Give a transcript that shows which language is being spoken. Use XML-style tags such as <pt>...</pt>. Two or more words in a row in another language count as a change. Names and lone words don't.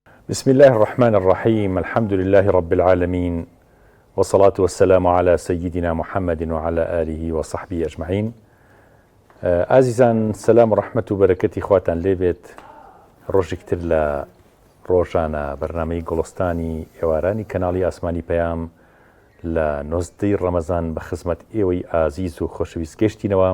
<ar>بسم الله الرحمن الرحيم. الحمد لله رب العالمين، والصلاة والسلام على سيدنا محمد وعلى آله وصحبه أجمعين.</ar> <ckb>عزیزان، سلام و رحمت و بەرەکەتی خواتان لێبێت. ڕۆژێکتر لە ڕۆژانە بەرنامەی گوڵستانی ئێوارانی کەناڵی ئاسمانی پەیام لە 19 ڕەمەزان بە خزمەت ئێوەی ئازیز و خۆشەویست گەشتینەوە.</ckb>